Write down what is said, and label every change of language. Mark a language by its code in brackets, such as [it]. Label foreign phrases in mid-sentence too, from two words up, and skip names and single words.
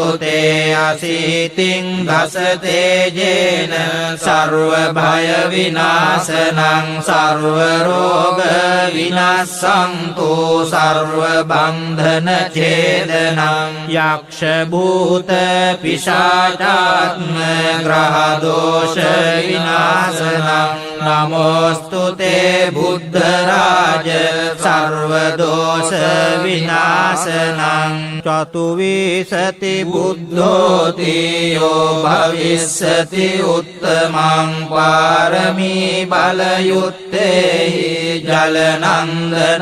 [sa] තේ අසීතින් දස තේජේන සර්ව භය විනාශනං සර්ව රෝග විනාශන්තු සර්ව බන්ධන ඡේදනං යක්ෂ භූත පිශාචාත්ම ග්‍රහ දෝෂ විනාශනං නමෝස්තු තේ බුද්ධරාජ සර්වදෝෂ විනාශනං [pi] චතුවිසති බුද්ධෝති යෝ භවිස්සති උත්තමං පාරමී බලයුත්තේහි ජලනන්දන